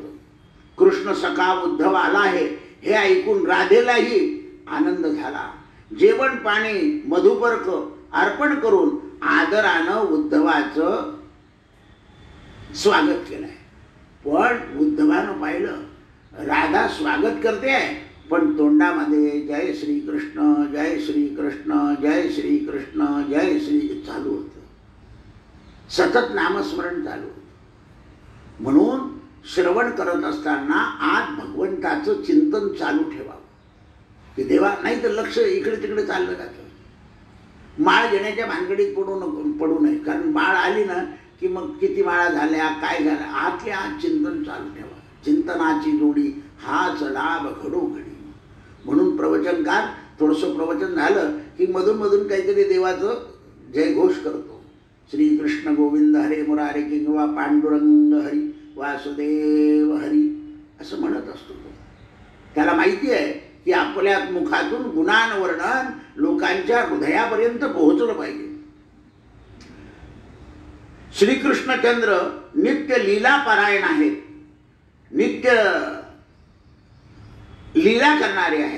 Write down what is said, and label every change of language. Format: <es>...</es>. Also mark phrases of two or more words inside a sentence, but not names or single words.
<mr>कृष्ण सखा उद्धव आला आहे हे ऐकून राधेलाही आनंद झाला. जेवण पाणी मधुपर्क अर्पण करून आदरानं उद्धवाचं स्वागत केलंय. पण उद्धवानं पाहिलं राधा स्वागत करते आहे, पण तोंडामध्ये जय श्री कृष्ण, जय श्री कृष्ण, जय श्री कृष्ण, जय श्री चालू होतं. सतत नामस्मरण चालू होतं. म्हणून श्रवण करत असताना आज भगवंताचं चिंतन चालू ठेवावं की देवा, नाही तर लक्ष इकडे तिकडे चाललं जातं. माळ घेण्याच्या भानगडीत पडू नये, कारण माळ आली ना की मग किती माळा झाल्या, काय झाल्या, आतल्या आत चिंतन चालू ठेवा. चिंतनाची जोडी हाच लाभ घडोघडी. म्हणून प्रवचनकार थोडंसं प्रवचन झालं की मधून मधून काहीतरी देवाचं जयघोष करतो.</mr> <sa>श्री कृष्ण गोविंद हरे मुरारे</sa> <mr>किंवा पांडुरंग हरी वासुदेव हरी असं म्हणत असतो. त्याला माहिती आहे की आपल्या मुखातून गुणांवर्णन लोकांच्या हृदयापर्यंत पोहोचलं पाहिजे. श्रीकृष्णचंद्र नित्य लीला पारायण आहेत, नित्य लीला करणारे आहेत.</mr>